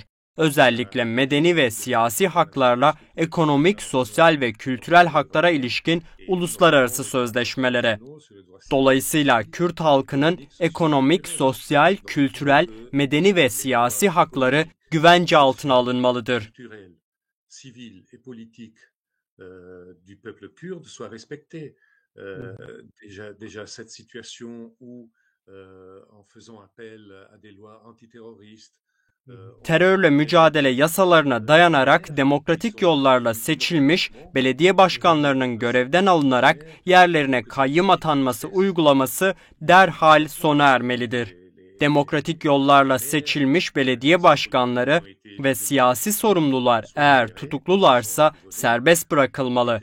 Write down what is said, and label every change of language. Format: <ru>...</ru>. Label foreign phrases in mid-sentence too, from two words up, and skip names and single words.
<tr>Özellikle medeni ve siyasi haklarla ekonomik, sosyal ve kültürel haklara ilişkin uluslararası sözleşmelere. Dolayısıyla Kürt halkının ekonomik, sosyal, kültürel, medeni ve siyasi hakları güvence altına alınmalıdır.</tr> <fr>Déjà cette situation où en faisant appel à des lois antiterroristes</fr> <tr>Terörle mücadele yasalarına dayanarak demokratik yollarla seçilmiş belediye başkanlarının görevden alınarak yerlerine kayyım atanması uygulaması derhal sona ermelidir. Demokratik yollarla seçilmiş belediye başkanları ve siyasi sorumlular eğer tutuklularsa serbest bırakılmalı.</tr>